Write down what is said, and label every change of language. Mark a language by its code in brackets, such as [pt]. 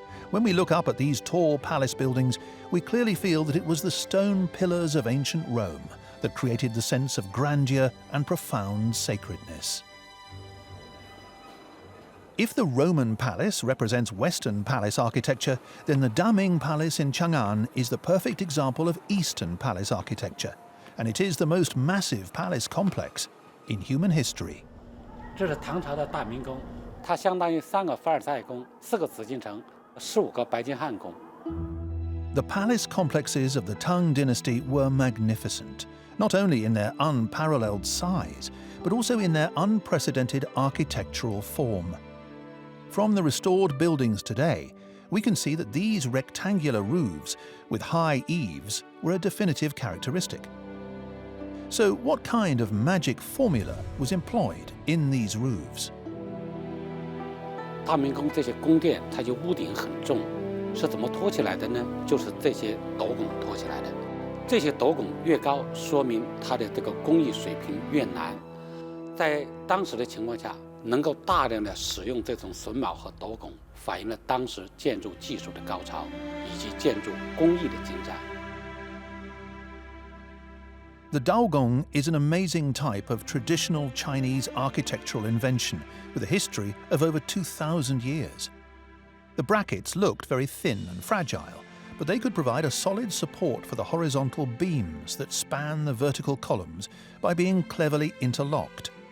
[en] When we look up at these tall palace buildings, we clearly feel that it was the stone pillars of ancient Rome that created the sense of grandeur and profound sacredness. If the Roman palace represents Western palace architecture, then the Daming Palace in Chang'an is the perfect example of Eastern palace architecture, and it is the most massive palace complex in human history. [zh] 这是唐朝的大明宫，它相当于3个凡尔赛宫、4个紫禁城、15个白金汉宫。 [en] The palace complexes of the Tang dynasty were magnificent, not only in their unparalleled size, but also in their unprecedented architectural form. From the restored buildings today, we can see that these rectangular roofs with high eaves were a definitive characteristic. So what kind of magic formula was employed in these roofs? [zh] 大明宫这些宫殿，它就屋顶很重，是怎么托起来的呢？就是这些斗拱托起来的。这些斗拱越高，说明它的这个工艺水平越难。在当时的情况下，能够大量的使用这种榫卯和斗拱，反映了当时建筑技术的高超以及建筑工艺的精湛。 [en] The Daogong is an amazing type of traditional Chinese architectural invention with a history of over 2,000 years. The brackets looked very thin and fragile, but they could provide a solid support for the horizontal beams that span the vertical columns by being cleverly interlocked.